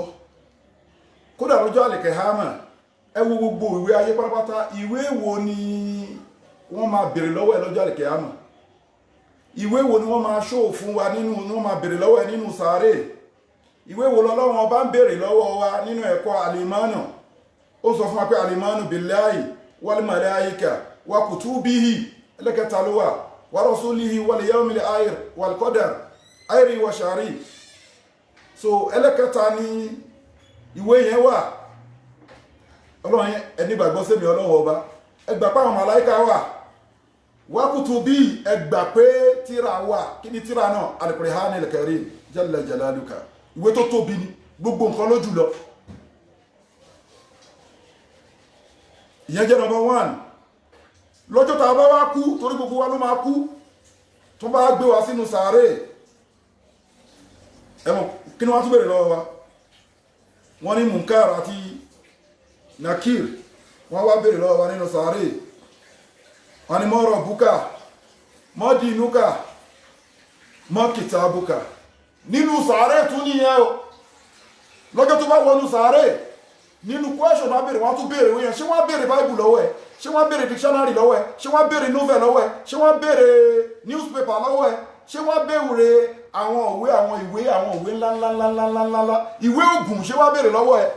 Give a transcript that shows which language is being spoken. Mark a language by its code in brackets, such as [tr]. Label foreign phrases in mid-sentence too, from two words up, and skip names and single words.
[yo] Kódà lọ́jọ́ àlìkìyámà, ẹ wo gbogbo ìwé ayé pátápátá, ìwé wo ni wọ́n máa bèèrè lọ́wọ́ ẹ lọ́jọ́ àlìkìyámà? Ìwé wo ni wọ́n máa ṣó fún wa nínú, ni wọ́n máa bèèrè lọ́wọ́ ẹ nínú sàárè? Ìwé wo lọ́lọ́run ọba ń bèèrè lọ́wọ́ wa nínú ẹ̀kọ́ àlìmánù? Ó sọ fún wa pé àlìmánù [ar] بالله والملائكة وكتبه, [yo] ẹlẹ́kẹta ló wà, [ar] ورسله واليوم الآخر والقدر خيره وشره. [yo] So ẹlẹ́kẹta ni ìwé yẹn wà. Ọlọ́run ẹni gbàgbọ́ sí mi Ọlọ́run ọba, ẹgbà pé àwọn màláíkà wà, [ar] وكتبه, [yo] ẹgbà pé tírà wà. Kí ni tírà náà? [ar] القرآن الكريم جل جلالك. [yo] Ìwé tó tóbi ni, gbogbo nǹkan ló jùlọ. Ìyẹn jẹ́ [en] number one. [yo] Lọ́jọ́ tá a bá wá kú, torí gbogbo wa ló máa kú, tó bá gbé wa sínú sàárè, ẹ̀mọ̀ kí ni wọ́n tún bèèrè lọ́wọ́ wa? Wọ́n ní Munkar àti Nakir, wọ́n wá bèèrè lọ́wọ́ wa nínú sàárè. Wọ́n ní [ar] ما ربك ما دينك ما كتابك. [yo] Nínú sàárè tún nìyẹn o. Lọ́jọ́ tó bá wọnú sàárè, nínú question wọ́n bèèrè, wọ́n tún bèèrè wọ́n yẹn. Ṣé wọ́n bèèrè Bible lọ́wọ́ ẹ̀? Ṣé wọ́n bèèrè dictionary lọ́wọ́ ẹ̀? Ṣé wọ́n bèèrè novel lọ́wọ́ ẹ̀? Ṣé wọ́n bèèrè newspaper lọ́wọ́ ẹ̀? Ṣé wọ́n bèèrè àwọn ìwé ńláńláńláńláńlá, ìwé ògùn ṣé wọ́n bèèrè lọ́wọ́ ẹ̀?